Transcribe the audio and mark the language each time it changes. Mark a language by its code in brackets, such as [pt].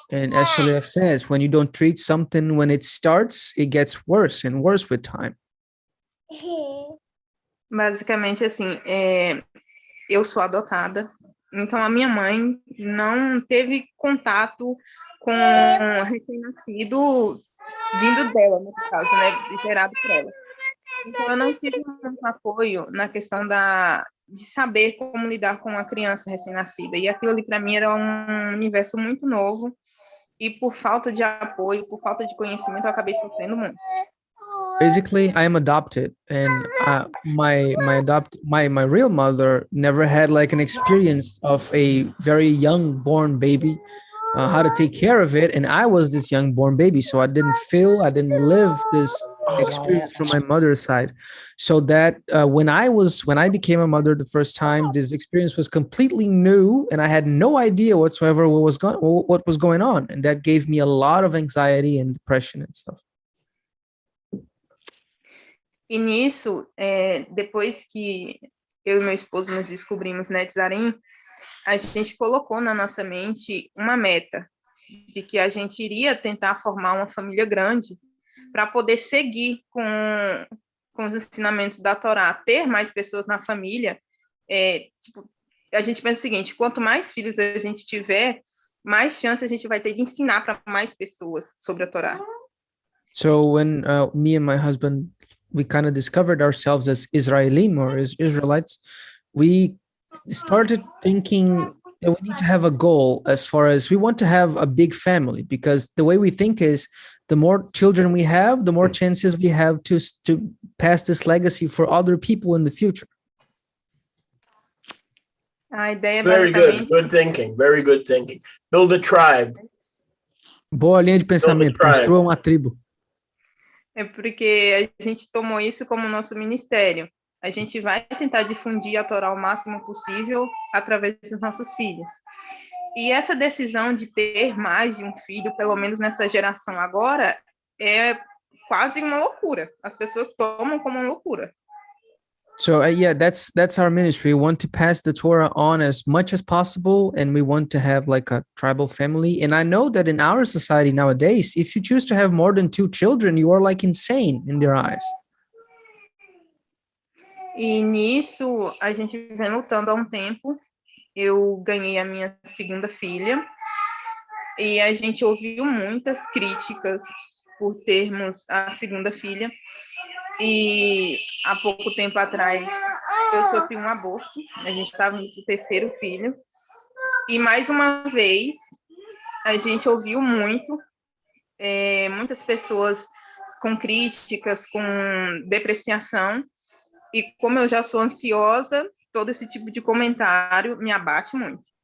[en] And as Shalia says, when you don't treat something when it starts, it gets worse and worse with time. [pt] Basicamente, assim, eu sou adotada, então a minha mãe não teve contato com recém-nascido vindo dela, no caso, né, gerado por ela. Então eu não tive muito apoio na questão de saber como lidar com uma criança recém-nascida, e aquilo ali para mim era um universo muito novo, e por falta de apoio, por falta de conhecimento, eu acabei sofrendo muito. [en] Basically, I am adopted, and my real mother never had like an experience of a very young born baby, how to take care of it, and I was this young born baby, so I didn't live this experience from my mother's side. So that when I became a mother the first time, this experience was completely new, and I had no idea whatsoever what was going on, and that gave me a lot of anxiety and depression and stuff. [pt] E nisso, depois que eu e meu esposo nos descobrimos na Netzarim, a gente colocou na nossa mente uma meta de que a gente iria tentar formar uma família grande para poder seguir com os ensinamentos da Torá, ter mais pessoas na família. A gente pensa o seguinte, quanto mais filhos a gente tiver, mais chance a gente vai ter de ensinar para mais pessoas sobre a Torá. [en] So when me and my husband, we kind of discovered ourselves as Israelim or as Israelites, we started thinking that we need to have a goal as far as we want to have a big family, because the way we think is the more children we have, the more chances we have to pass this legacy for other people in the future. [pt] A ideia [en] Very good. Good thinking. Very good thinking. Build a tribe. [pt] Boa linha de pensamento. Construa uma tribo. É porque a gente tomou isso como nosso ministério. A gente vai tentar difundir a Torá o máximo possível através dos nossos filhos. E essa decisão de ter mais de um filho, pelo menos nessa geração agora, é quase uma loucura. As pessoas tomam como uma loucura. [en] So yeah, that's our ministry. We want to pass the Torah on as much as possible, and we want to have like a tribal family. And I know that in our society nowadays, if you choose to have more than 2 children, you are like insane in their eyes. [pt] E nisso, a gente vem lutando há um tempo. Eu ganhei a minha segunda filha, e a gente ouviu muitas críticas por termos a segunda filha. E há pouco tempo atrás eu sofri um aborto, a gente estava no 3º filho, e mais uma vez a gente ouviu muitas pessoas com críticas, com depreciação, e como eu já sou ansiosa, todo esse tipo de comentário me abate muito.